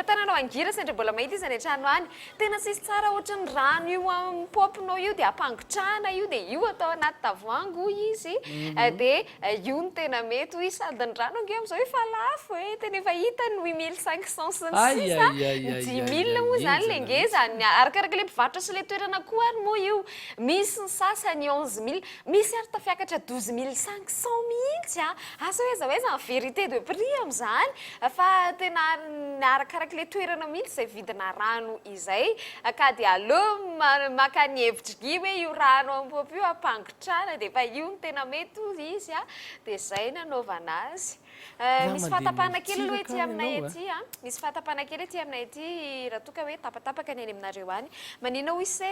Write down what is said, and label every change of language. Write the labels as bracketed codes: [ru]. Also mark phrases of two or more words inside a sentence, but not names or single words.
[mg] tananao angira sendra mbola mahita izy any an-trano any tena tsisy tsara ohatran'ny rano io am'popinao io dia ampangotrahana io dia io atao anaty tavoango izy dia io no tena mety hoy sady ny rano ange amin'izao efa lafo e tena efa hita ny 8500 sy ny sisa 10 000 moa zany le ngeza arakaraka le mpivarotra sy le toerana koa ary moa io misy ny sasany 11 000 misy ary tafiakatra 12 500 mihitsy asa hoe za [fr] en vérité de [mg] prix amin'izany fa tena arakaraka le toerana mihitsy izay vidina rano izay ka dia aleo maka ny hevitra gi hoe io rano ampopy io ampangotrana dia efa io no tena mety izy dia izay nanaovana azy misy fahatapahana kely aloha ety aminay ety misy fahatapahana kely ety aminay ety raha toka hoe tapatapaka ny any aminareo any manina ho ise